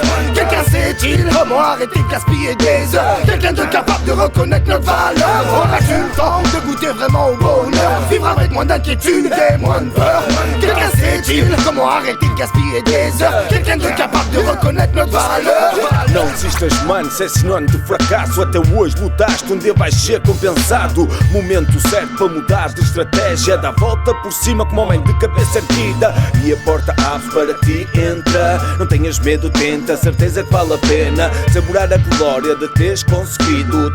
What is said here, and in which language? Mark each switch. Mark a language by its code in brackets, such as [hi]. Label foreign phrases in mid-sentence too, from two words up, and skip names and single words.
[fr] Quelqu'un sait-il comment arrêter de gaspiller des heures? Quelqu'un de capable de reconnaître notre valeur? Auras-tu le temps de goûter vraiment au bonheur? Vivre avec moins d'inquiétude et moins de peur. Quelqu'un sait-il comment arrêter de gaspiller des heures? Quelqu'un de capable de reconnaître notre valeur? [pt] Não desistas, mano, isso é sinónimo de fracasso. Até hoje lutaste, dia vais ser compensado. Momento certo para mudar de estratégia. Dá a volta por cima como homem de cabeça erguida. E a porta abre para ti, entra. Não tenhas medo, tenta, certeza que vale a pena saborar a glória de teres conseguido.